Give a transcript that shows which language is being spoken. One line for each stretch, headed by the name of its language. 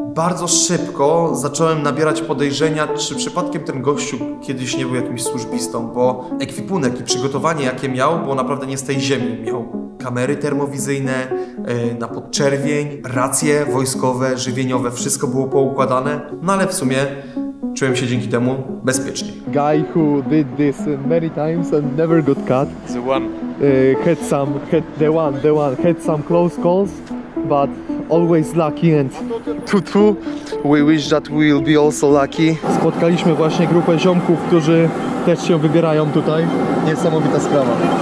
Polish: Bardzo szybko zacząłem nabierać podejrzenia, czy przypadkiem ten gościu kiedyś nie był jakimś służbistą, bo ekwipunek i przygotowanie, jakie miał, było naprawdę nie z tej ziemi. Miał kamery termowizyjne, na podczerwień, racje wojskowe, żywieniowe, wszystko było poukładane, no ale w sumie czułem się dzięki temu bezpiecznie.
English: Guy who did this many times and never got caught. The one had some close calls, but always lucky and we wish that we will be also lucky.
Polish: Spotkaliśmy właśnie grupę ziomków, którzy też się wybierają tutaj. Niesamowita sprawa.